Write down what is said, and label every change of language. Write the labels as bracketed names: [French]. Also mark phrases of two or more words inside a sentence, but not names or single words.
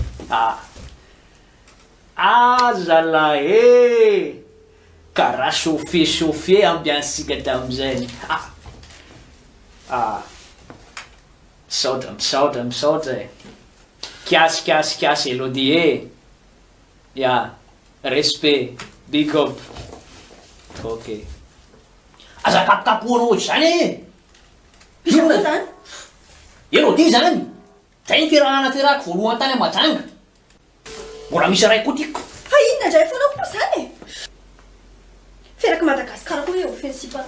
[Malagasy] Zalahy karaha [French] chauffe ambiance- [Malagasy] sika tamin'izay. Misaotra e. Kiasy Elodie e. [English] Respect, big up. [Malagasy] Ok. Aza kapokapohanao ohatry zany e. Ino zany? Elodie zany. Zay ny fiarahako voalohany tany Mahajanga. Mbola misy ray koa tiako. Fa inona indray foana koa zany e? Fiaraka Madagasikara koa eo offensive.